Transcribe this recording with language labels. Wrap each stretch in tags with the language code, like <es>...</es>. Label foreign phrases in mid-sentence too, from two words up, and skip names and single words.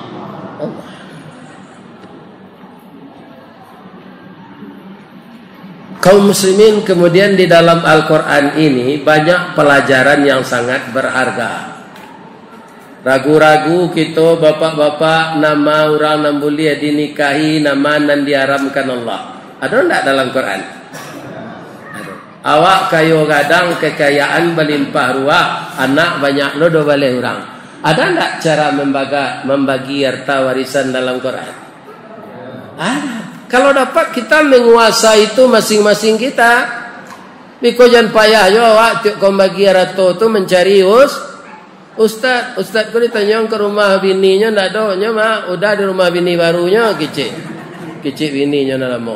<id>Kaum muslimin, kemudian di dalam Al-Quran ini banyak pelajaran yang sangat berharga. Ragu-ragu kita bapak-bapak nama orang yang boleh dinikahi nama yang diharamkan Allah. Ada tidak dalam Quran? Ada.</id> <min>Awak kayo gadang kekayaan berlimpah ruah, anak banyak lo do balai orang.</min> <id>Ada tidak cara membagi harta warisan dalam Quran? Ada. Kalau dapat kita menguasai itu masing-masing kita.</id> <min>Biko jangan payah yo awak tiuk kau bagi harta tu mencari Ustaz kau ditanya ke rumah bininya ndak ada, nya mah udah di rumah bini barunya kecil bininya nak lama.</min>